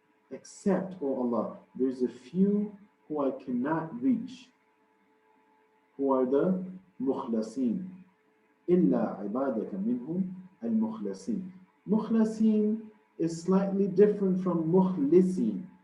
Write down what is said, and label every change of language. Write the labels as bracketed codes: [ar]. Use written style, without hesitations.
[en] Except, oh Allah, there's a few who I cannot reach, who are the مخلصين. [ar] إلا عبادك منهم المخلصين. [en] مخلصين is slightly different from مخلصين.